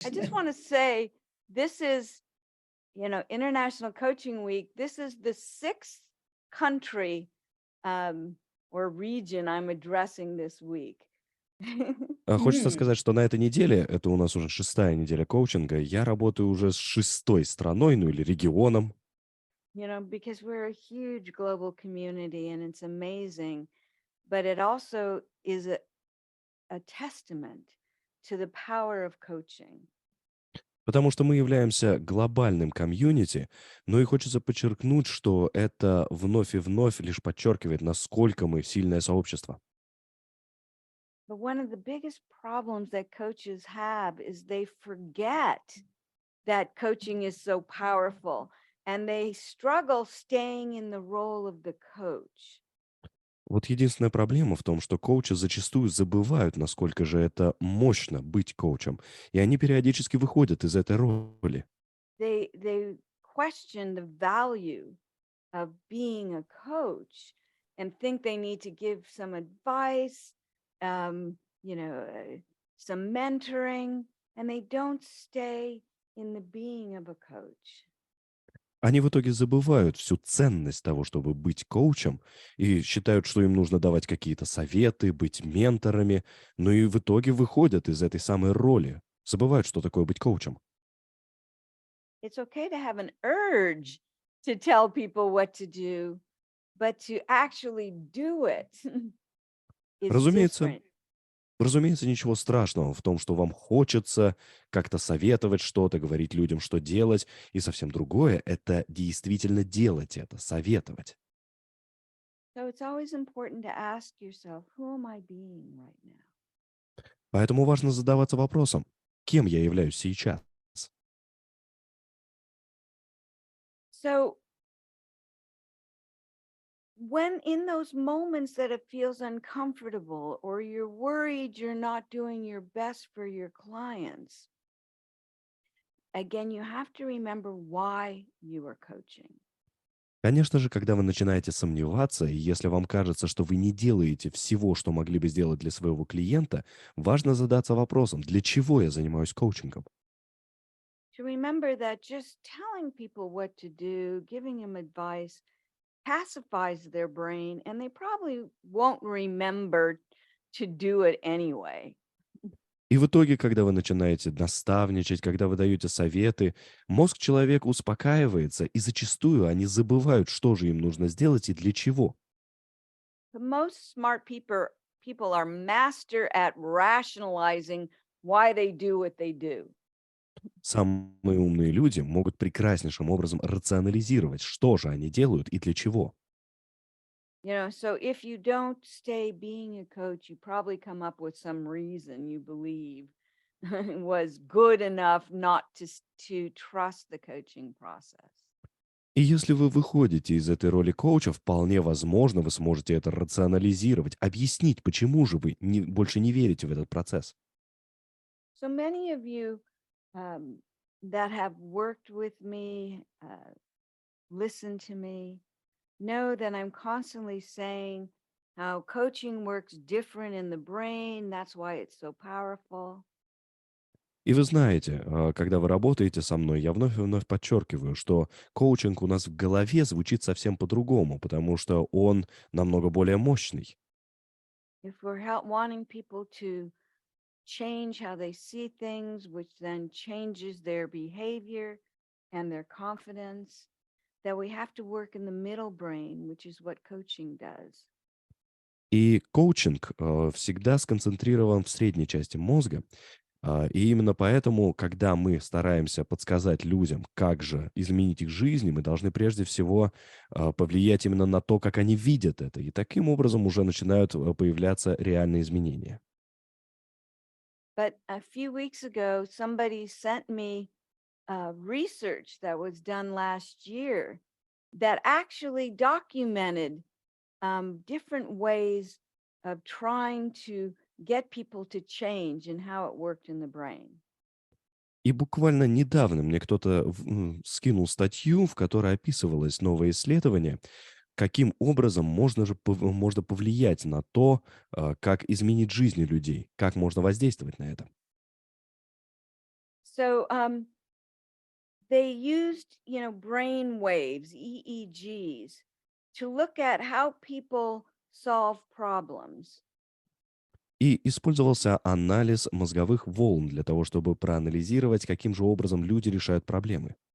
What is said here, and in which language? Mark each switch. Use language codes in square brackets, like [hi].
[en] want to say this is, International Coaching Week. This is the sixth country or region I'm addressing this week. [ru] Хочется сказать, что на этой неделе, это у нас уже 6-я неделя коучинга, я работаю уже с 6-й страной, ну или регионом. [en] Because we're a huge global community and it's amazing, but it also is a testament to the power of coaching. [ru] Потому что мы являемся глобальным комьюнити, но и хочется подчеркнуть, что это вновь и вновь лишь подчеркивает, насколько мы сильное сообщество. [en] But one of the biggest problems that coaches have is they forget that coaching is so powerful and they struggle staying in the role of the coach. [ru] Вот единственная проблема в том, что коучи зачастую забывают, насколько же это мощно быть коучем, и они периодически выходят из этой роли. [en] They question the value of being a coach and think they need to give some advice, some mentoring, and they don't stay in the being of a coach. [ru] Они в итоге забывают всю ценность того, чтобы быть коучем, и считают, что им нужно давать какие-то советы, быть менторами, но и в итоге выходят из этой самой роли, забывают, что такое быть коучем. [en] It's okay to have an urge to tell people what to do, but to actually do it is [ru] Разумеется, [en] different. [ru] разумеется, ничего страшного в том, что вам хочется как-то советовать что-то, говорить людям, что делать, и совсем другое — это действительно делать это, советовать. [en] So it's always important to ask yourself, who am I being right now? [ru] Поэтому важно задаваться вопросом, кем я являюсь сейчас. [en] So when in those moments that it feels uncomfortable or you're worried you're not doing your best for your clients, again, you have to remember why you are coaching. [ru] Конечно же, когда вы начинаете сомневаться, и если вам кажется, что вы не делаете всего, что могли бы сделать для своего клиента, важно задаться вопросом, для чего я занимаюсь коучингом? [en] To remember that just telling people what to do, giving them advice, pacifies their brain, and they probably won't remember to do it anyway. [ru] И в итоге, когда вы начинаете наставничать, когда вы даете советы, мозг человека успокаивается, и зачастую они забывают, что же им нужно сделать и для чего. [en] The most smart people are master at rationalizing why they do what they do. [ru] Самые умные люди могут прекраснейшим образом рационализировать, что же они делают и для чего. [en] So if you don't stay being a coach, you probably come up with some reason you believe was good enough not to trust the coaching process. [ru] И если вы выходите из этой роли коуча, вполне возможно, вы сможете это рационализировать, объяснить, почему же вы больше не верите в этот процесс. [en] So many of you that have worked with me, listened to me, know that I'm constantly saying how coaching works different in the brain. That's why it's so powerful. [ru] И вы знаете, когда вы работаете со мной, я вновь и вновь подчеркиваю, что коучинг у нас в голове звучит совсем по-другому, потому что он намного более мощный. [en] If we're wanting people to change how they see things, which then changes their behavior and their confidence, that we have to work in the middle brain, which is what coaching does. [ru] И коучинг всегда сконцентрирован в средней части мозга. И именно поэтому, когда мы стараемся подсказать людям, как же изменить их жизнь, мы должны прежде всего повлиять именно на то, как они видят это. И таким образом уже начинают появляться реальные изменения. [en] But a few weeks ago, somebody sent me research that was done last year that actually documented different ways of trying to get people to change and how it worked in the brain. [ru] И буквально недавно мне кто-то скинул статью, в которой описывалось новое исследование, каким образом можно повлиять на то, как изменить жизни людей, как можно воздействовать на это. [en] So they used, brain waves, EEGs, to look at how people solve problems. [ru] И использовался анализ мозговых волн для того, чтобы проанализировать, каким же образом люди решают проблемы.